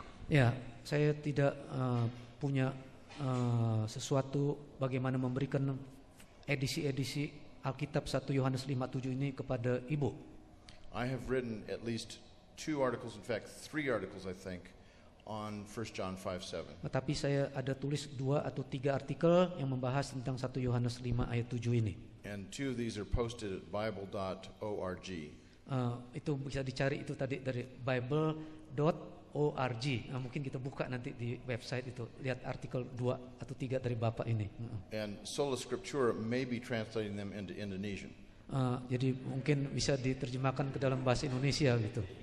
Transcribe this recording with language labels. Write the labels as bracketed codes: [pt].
[id] Ya, saya tidak punya sesuatu bagaimana memberikan edisi-edisi Alkitab 1 Yohanes 5:7 ini kepada Ibu. [en] I have written at least 2 articles, in fact 3 articles I think, on 1 John 5:7. [id] Tetapi saya ada tulis 2 atau 3 artikel yang membahas tentang 1 Yohanes 5 ayat 7 ini. [en] And 2 of these are posted at bible.org. [id] Itu bisa dicari itu tadi dari bible.org. Mungkin kita buka nanti di website itu, lihat artikel 2 atau 3 dari Bapak ini. [en] And Sola Scriptura may be translating them into Indonesian. [id] Jadi mungkin bisa diterjemahkan ke dalam bahasa Indonesia gitu.